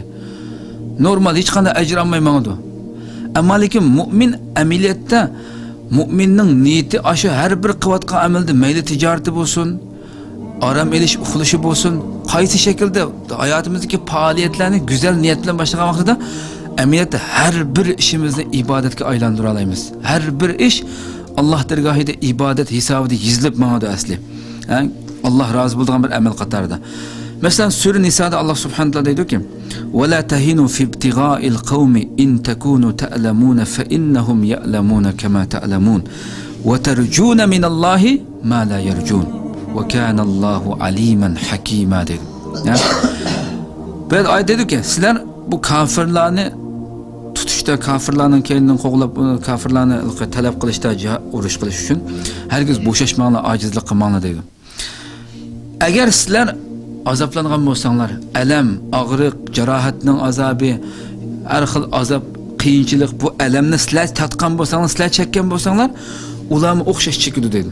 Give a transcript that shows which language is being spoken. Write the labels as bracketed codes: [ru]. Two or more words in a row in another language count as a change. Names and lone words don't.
[uz] Normal hech qanday ajr olmay mangdi. Ammo lekin mu'min amaliyotda mu'minning niyati shu har bir qilayotgan amalda mayli tijarati bo'lsin, aram elish, uxlashi bo'lsin, qaysi shaklda hayotimizdagi faoliyatlarni go'zal niyat bilan boshlagan vaqtida amaliyotda har bir ishimizni ibodatga aylantira olamiz. Har bir ish Alloh dargohida ibodat hisobida yozilib mangadi asli. Alloh rozi bo'lgan bir amal qatorida. Masalan, Sura Nisoda Alloh subhanahu taolo deydi-ki: [ar] "ولا تهنوا في ابتغاء القوم إن تكونوا تألمون فإنهم يألمون كما تألمون وترجون من الله ما لا يرجون وكان الله عليما حكيما." [uz] dedi. Bir ayet dedi-ki, sizlar bu kafirlarni tutishda, kafirlarning keynidan qo'g'lab, kafirlarni talab qilishda, urush qilish uchun hergiz bo'shashmanglar, ojizlik qilmanglar dedi. Agar sizlar azoblangan bo'lsanglar, alam, og'riq, jarohatning azobi, har xil azob, qiyinchilik, bu alamni sizlar tatgan bo'lsanglar, sizlar chekkan bo'lsanglar, ularni o'xshash chekidi dedi.